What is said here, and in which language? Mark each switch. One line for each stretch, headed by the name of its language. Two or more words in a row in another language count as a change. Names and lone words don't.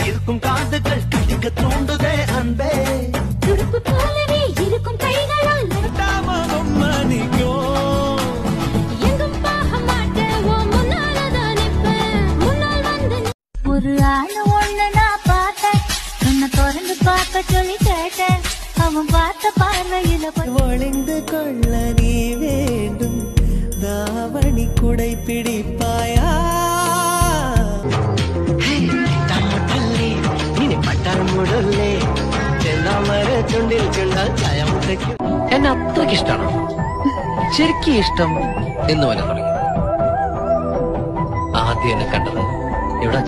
Tamil: துடிக்கும் காதுகள் கடிக்க தூண்டுதே அன்பே துடுப்பு போலவே இருக்கும் கைகளால் எங்கும் போக மாட்டேன் முன்னாலதான் நிற்பேன் முன்னால் வந்து ஒரு ஆள் ஒண்ணு நான் பார்த்தேன் உன்னை திறந்து பார்க்க சொல்லி கேட்டேன் அவன் பார்த்த பார்வையில ஒளிந்து கொள்ள நீ வேண்டும் தாவணி குடை பிடிப்பாயா
Malayalam: എന്നെ അത്രയ്ക്ക് ഇഷ്ടമാണോ ശരിക്കും ഇഷ്ടം എന്ന് വരെ തുടങ്ങി ആദ്യം എന്നെ കണ്ടത് എവിടെ വെച്ചാ